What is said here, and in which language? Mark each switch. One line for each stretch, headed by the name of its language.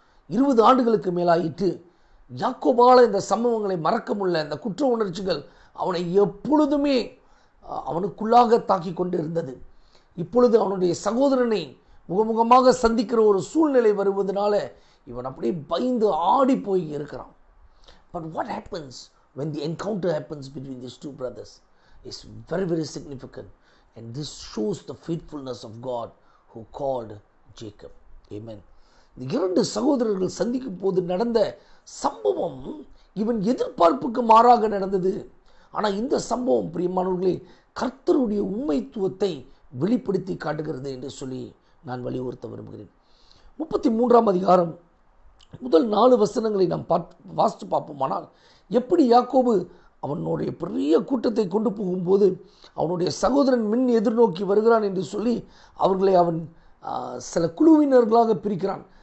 Tamil: 20 ஆண்டுகளுக்கு மேலாயிட்டு யாக்கோபால இந்த சம்பவங்களை மறக்க முடியல. இந்த குற்ற உணர்ச்சிகள் அவனை எப்பொழுதுமே அவனுக்குள்ளாக தாக்கி கொண்டு இருந்தது. இப்பொழுது அவனுடைய சகோதரனை முகமுகமாக சந்திக்கிற ஒரு சூழ்நிலை வருவதனால இவன் அப்படியே பயந்து ஆடி போய் இருக்கிறான்.
English: But what happens when the encounter happens between these two brothers is very, very significant, and this shows the faithfulness of God who called Jacob. Amen.
Tamil: இந்த இரண்டு சகோதரர்கள் சந்திக்கும் போது நடந்த சம்பவம் இவன் எதிர்பார்ப்புக்கு மாறாக நடந்தது. ஆனால் இந்த சம்பவம் பிரியமானவர்களே கர்த்தருடைய உண்மைத்துவத்தை வெளிப்படுத்தி காட்டுகிறது என்று சொல்லி நான் வலியுறுத்த விரும்புகிறேன். 33ஆம் அதிகாரம் முதல் 4 வசனங்களை நாம் வாசித்து பார்ப்போமானால், எப்படி யாக்கோபு அவனுடைய பெரிய கூட்டத்தை கொண்டு போகும்போது அவனுடைய சகோதரன் மின் எதிர்நோக்கி வருகிறான் என்று சொல்லி அவர்களை அவன் சில குழுவினர்களாக பிரிக்கிறான்.